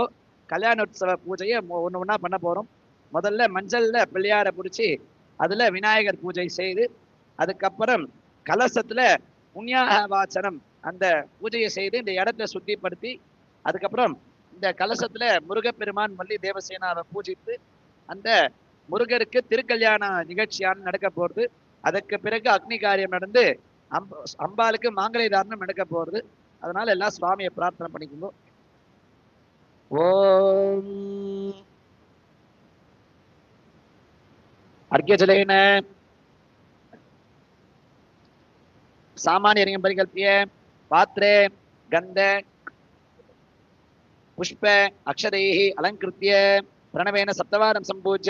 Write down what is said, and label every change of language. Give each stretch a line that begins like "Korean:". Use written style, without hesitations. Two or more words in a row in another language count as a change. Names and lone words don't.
Tamil: கல்யாணோத்சவ பூஜையை ஒன்று ஒன்றா பண்ண போறோம். முதல்ல மஞ்சள்ல பிள்ளையார பிடிச்சி அதுல விநாயகர் பூஜை செய்து, அதுக்கப்புறம் கலசத்துல புண்ணியாக வாசனம் அந்த பூஜையை செய்து இந்த இடத்தை சுத்திப்படுத்தி, அதுக்கப்புறம் இந்த கலசத்துல முருகப்பெருமான் வள்ளி தேவசேனாவை பூஜித்து அந்த முருகருக்கு திருக்கல்யாண நிகழ்ச்சியான நடக்க போறது. அதற்கு பிறகு அக்னி காரியம் நடந்து அம்பாளுக்கு மாங்கல்ய தாரணம் நடக்க போறது. அதனால எல்லாம் சுவாமியை பிரார்த்தனை பண்ணிக்கோங்க.
Sanskrit: ஓம் अर्घ्यजलेन सामान्यं परिकल्प्य पात्रे गन्ध पुष्प अक्षरैः अलङ्कृत्य प्रणवेन सप्तवारं सम्पूज्य